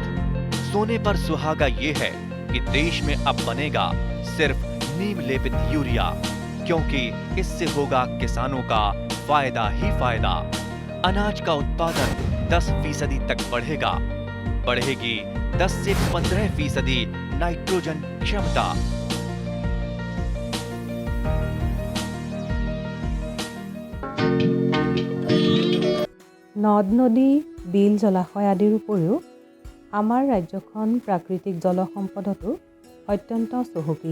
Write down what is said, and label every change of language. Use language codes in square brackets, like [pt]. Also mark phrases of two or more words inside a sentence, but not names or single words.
[hi] सोने पर सुहागा ये है कि देश में अब बनेगा सिर्फ नीम लेपित यूरिया, क्योंकि इससे होगा किसानों का फायदा ही फायदा। अनाज का उत्पादन 10% तक बढ़ेगा। बढ़ेगी 10 से 15% नाइट्रोजन क्षमता। [as] নদ নদী, বিল, জলাশয় আদিৰ উপৰিও আমাৰ ৰাজ্যখন প্ৰাকৃতিক জলসম্পদতো অত্যন্ত চহকী।